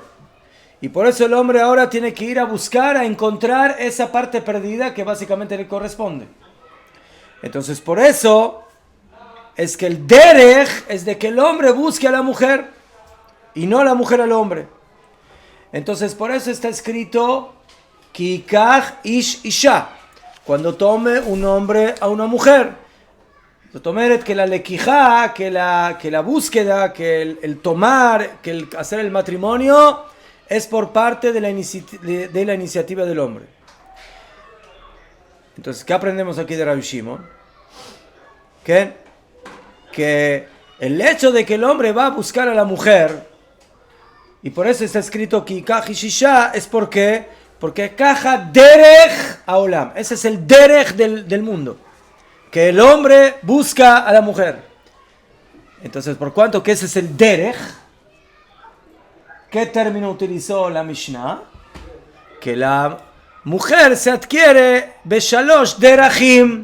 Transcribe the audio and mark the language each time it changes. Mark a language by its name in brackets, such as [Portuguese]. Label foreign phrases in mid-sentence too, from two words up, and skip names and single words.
[Spanish] Y por eso el hombre ahora tiene que ir a buscar, a encontrar esa parte perdida que básicamente le corresponde. Entonces por eso es que el derech es de que el hombre busque a la mujer y no la mujer al hombre. [Hebrew] Entonces por eso está escrito כי יקח איש אשה, [Spanish] cuando tome un hombre a una mujer. Tomeret que la lequijá, que la búsqueda, que el tomar, que el hacer el matrimonio es por parte de la iniciativa del hombre. Entonces, ¿qué aprendemos aquí de Rabbi Shimon? Que el hecho de que el hombre va a buscar a la mujer, y por eso está escrito [Hebrew] כי יקח איש אשה, [Spanish] es porque [Hebrew] כך דרך העולם. [Spanish] Ese es el derech del mundo. Que el hombre busca a la mujer. Entonces, por cuanto que ese es el derech, ¿qué término utilizó la Mishnah? Que la mujer se adquiere [Hebrew] בשלוש דרכים.